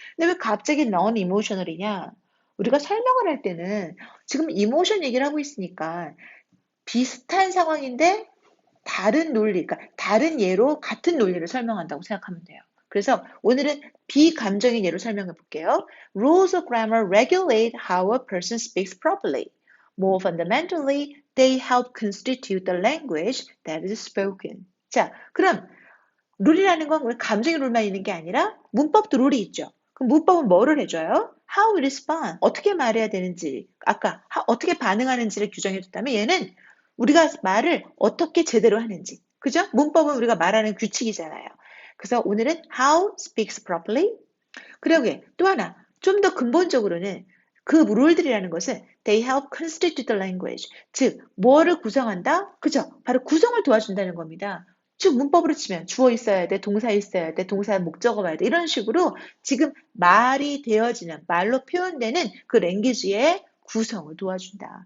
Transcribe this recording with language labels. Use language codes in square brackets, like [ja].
[ko] 근데 왜 갑자기 non-emotional이냐? 우리가 설명을 할 때는 지금 emotion 얘기를 하고 있으니까 비슷한 상황인데 다른 논리, 그러니까 다른 예로 같은 논리를 설명한다고 생각하면 돼요. 그래서 오늘은 비감정인 예로 설명해 볼게요. [en] Rules of grammar regulate how a person speaks properly. More fundamentally, they help constitute the language that is spoken. [ko] 자, 그럼 룰이라는 건 우리 감정의 룰만 있는 게 아니라 문법도 룰이 있죠. 그럼 문법은 뭐를 해줘요? [en] How we respond. [ko] 어떻게 말해야 되는지, 아까 어떻게 반응하는지를 규정해 줬다면 얘는 우리가 말을 어떻게 제대로 하는지. 그죠? 문법은 우리가 말하는 규칙이잖아요. 그래서 오늘은 [en] how speaks properly. [ko] 그러게 또 하나 좀 더 근본적으로는 그 룰들이라는 것은 [en] they help constitute the language. [ko] 즉 뭐를 구성한다? 그죠? 바로 구성을 도와준다는 겁니다. 즉 문법으로 치면 주어 있어야 돼, 동사 있어야 돼, 동사의 목적어 봐야 돼. 이런 식으로 지금 말이 되어지는 말로 표현되는 그 랭귀지의 구성을 도와준다.